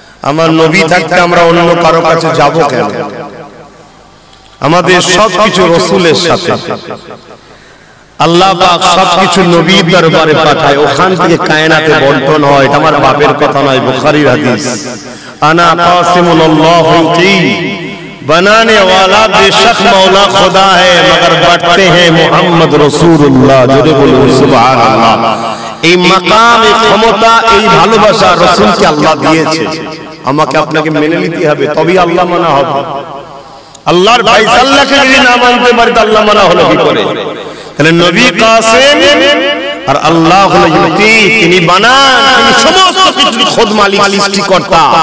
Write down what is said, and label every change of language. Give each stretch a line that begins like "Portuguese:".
Bangla: আমার নবী থাকতে আমরা অন্য কারো কাছে যাব কেন? আমাদের সবকিছু রাসূলের সাথে। আল্লাহ পাক সবকিছু নবীর দরবারে পাঠায়, ওখান থেকে কায়নাতে বন্টন হয়। এটা আমার বাপের কথা নয়, বুখারীর হাদিস।
Arabic: আনা কাসিমুল্লাহু
Hindi: কি बनाने वाला बेशक मौला खुदा है, मगर बांटते हैं मोहम्मद रसूलुल्लाह। जोरे बोलो सुभान अल्लाह।
Bangla: এই মাকাম, এই ক্ষমতা, এই ভালোবাসা রাসূলকে আল্লাহ দিয়েছে। আমাকে আপনাকে মেনে নিতে হবে, তবেই আল্লাহ মানা হবে। আল্লাহর ফায়সালাকে যদি না মানতে পারি তো আল্লাহ মানা হলো কি করে? তাহলে নবী কাসেম আর আল্লাহ হলো ইউতি, তিনি বানান, তিনি সমস্ত কিছু খোদ মালিক সৃষ্টিকর্তা।